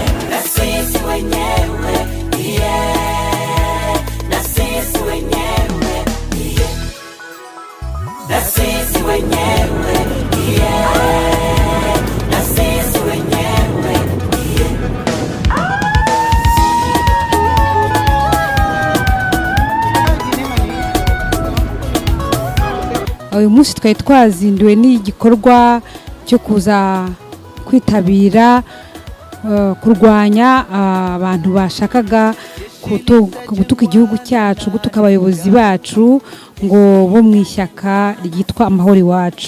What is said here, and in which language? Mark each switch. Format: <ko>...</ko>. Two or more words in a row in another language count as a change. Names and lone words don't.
<sw>Na sisi wenyewe, yeah. Na sisi wenyewe, yeah. Na sisi wenyewe, yeah. Na sisi wenyewe, yeah.</sw> <rw>Uyu munsi twari twazinduwe n'igikorwa cyo kuza kwitabira kurwanya abantu bashakaga gutuka igihugu cyacu, gutuka abayobozi bacu ngo bo mu ishyaka ryitwa Amahoro Iwacu.</rw>